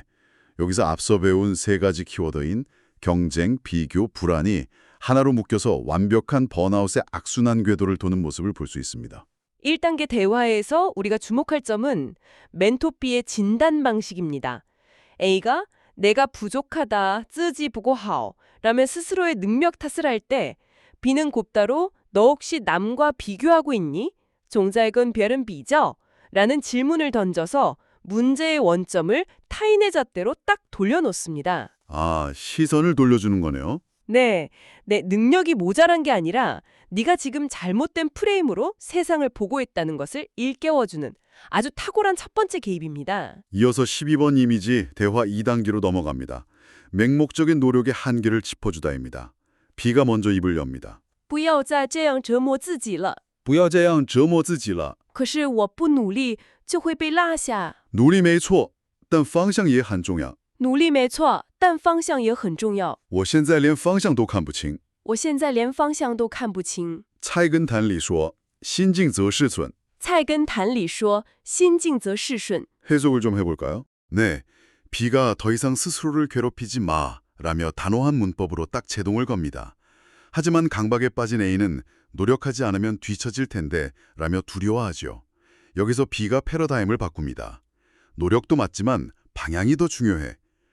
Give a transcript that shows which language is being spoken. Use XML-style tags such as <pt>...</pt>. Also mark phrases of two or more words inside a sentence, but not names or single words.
<ko>여기서 앞서 배운 세 가지 키워드인 경쟁, 비교, 불안이 하나로 묶여서 완벽한 번아웃의 악순환 궤도를 도는 모습을 볼 수 있습니다. 1단계 대화에서 우리가 주목할 점은 멘토 B의 진단 방식입니다. A가 내가 부족하다,</ko> <zh>自己不够好</zh> <ko>라며 스스로의 능력 탓을 할 때 B는 곧바로 너 혹시 남과 비교하고 있니?</ko> <zh>总在跟别人比较</zh> <ko>라는 질문을 던져서 문제의 원점을 타인의 잣대로 딱 돌려놓습니다. 아, 시선을 돌려주는 거네요. 네, 내 능력이 모자란 게 아니라 네가 지금 잘못된 프레임으로 세상을 보고 있다는 것을 일깨워주는 아주 탁월한 첫 번째 개입입니다. 이어서 12번 이미지 대화 2단계로 넘어갑니다. 맹목적인 노력의 한계를 짚어주다입니다. B가 먼저 입을 엽니다.</ko> <zh>不要再这样折磨自己了。不要这样折磨自己了。可是我不努力就会被落下。努力没错，但方向也很重要。努力没错，但方向也很重要。我现在连方向都看不清。我现在连方向都看不清。菜根谭里说，心静则事顺。菜根谭里说，心静则事顺。</zh> <ko>해석을 좀 해볼까요? 네, B가 더 이상 스스로를 괴롭히지 마라며 단호한 문법으로 딱 제동을 겁니다. 하지만 강박에 빠진 A는 노력하지 않으면 뒤처질 텐데 라며 두려워하죠. 여기서 B가 패러다임을 바꿉니다. 노력도 맞지만 방향이 더 중요해.</ko>